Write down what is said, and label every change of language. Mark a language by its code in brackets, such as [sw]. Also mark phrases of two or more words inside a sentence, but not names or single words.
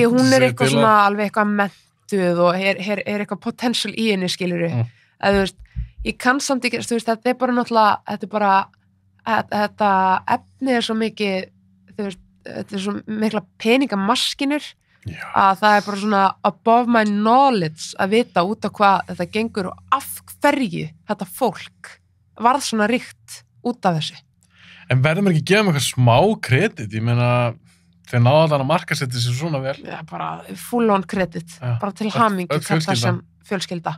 [is] Hún er eitthvað svona, alveg eitthvað mentuð og er eitthvað potential í henni, skiluru. Þú veist, ég kann samt ekki, þú veist, þetta er bara náttúrulega, þetta efni er svo mikið, þú veist, þetta er svo mikla peningamaskinur að það er bara svona [en] above my knowledge [is] að vita út á hvað þetta gengur og af hverju þetta fólk varð svona ríkt út af þessu. En verður maður ekki að gefa mig eitthvað smá kredit? Ég meina, þeir náða þannig að markasetja sér svona vel. Já, bara [en] full on [is] kredit, bara til hamingju Kardashian fjölskylda.